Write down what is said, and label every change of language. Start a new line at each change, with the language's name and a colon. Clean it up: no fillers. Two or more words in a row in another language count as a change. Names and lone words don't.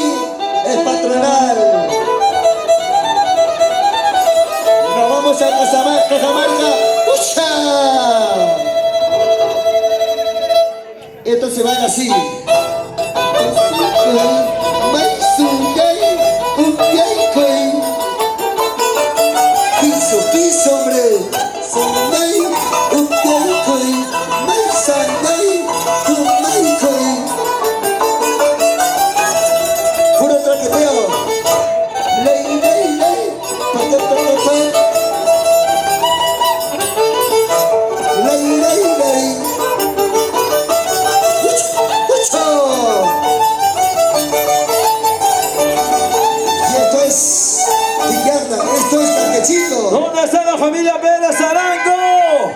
Spanish: Es patronal. Nos vamos a Cajamarca. ¡Ucha! Esto se va así. Piso, piso, hombre. Sunday, ukay, may Sunday, umay. Puro traqueteo. Ley, ley, ley. Pa. Ley, ley, ley. ¿Dónde está la familia Pérez Arango?